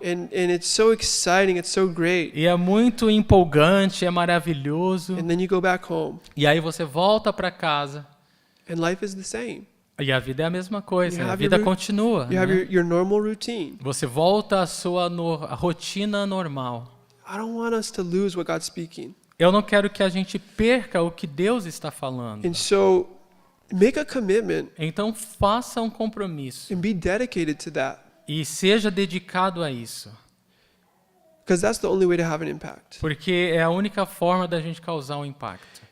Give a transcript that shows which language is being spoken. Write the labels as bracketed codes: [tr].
[en] And it's so exciting, it's so great. [pt] E é muito empolgante, é maravilhoso. [en] And then you go back home, [pt] E aí você volta para casa [en] and life is the same. [pt] e a vida é a mesma coisa, [en] You [pt] a [en] have [pt] vida [en] your [pt] continua. [en] You have [pt] Né? [en] your normal routine. [pt] Você volta à sua a rotina normal. [en] I don't want us to lose what God's speaking. [pt] Eu não quero que a gente perca o que Deus está falando. [en] And so make a commitment [pt] Então faça um compromisso [en] and be dedicated to that, [pt] e seja dedicado a isso, [en] because that's the only way to have an impact. [pt] porque é a única forma da gente causar um impacto.